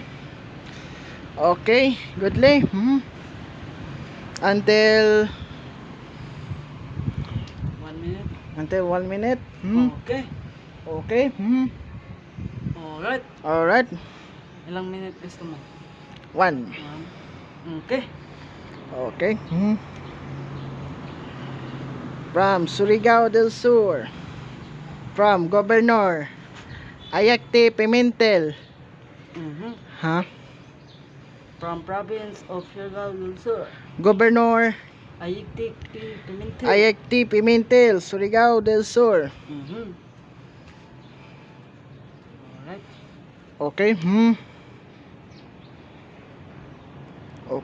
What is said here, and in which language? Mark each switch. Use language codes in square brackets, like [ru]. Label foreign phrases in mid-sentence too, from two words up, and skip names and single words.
[en] Okay, goodly. Until 1 minute. 1 minute. Okay. Okay. Alright. Alright. [tl] Ilang minute gusto mo? [en] 1. Okay. Okay. From Surigao del Sur. From Governor Ayacte Pimentel. Huh? From province of Surigao del Sur. Governor Ayiktik P. Pimentel. Ayacte Pimentel, Surigao del Sur. Alright. Okay. Okay.